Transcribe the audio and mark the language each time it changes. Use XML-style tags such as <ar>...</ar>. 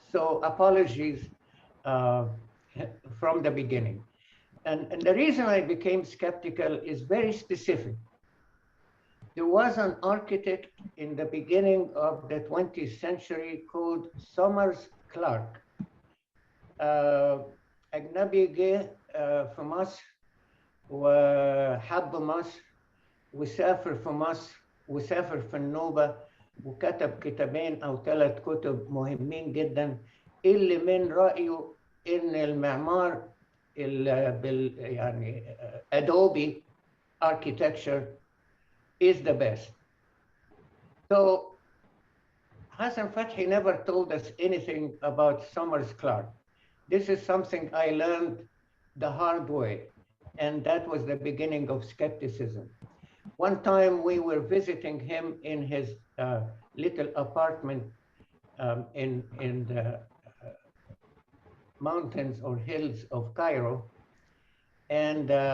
<en>So apologies from the beginning. And the reason I became skeptical is very specific. There was an architect in the beginning of the 20th century called Somers Clark.</en> <ar>أجنبي جه في مصر وحب مصر وسافر في مصر وسافر في النوبة وكتب كتابين أو 3 كتب مهمين جدا اللي من رأيه إن المعمار يعني</ar> <en>Adobe architecture is the best. So Hassan Fathi never told us anything about Somers Clark. This is something I learned the hard way, and that was the beginning of skepticism. One time we were visiting him in his little apartment in the mountains or hills of Cairo, and</en>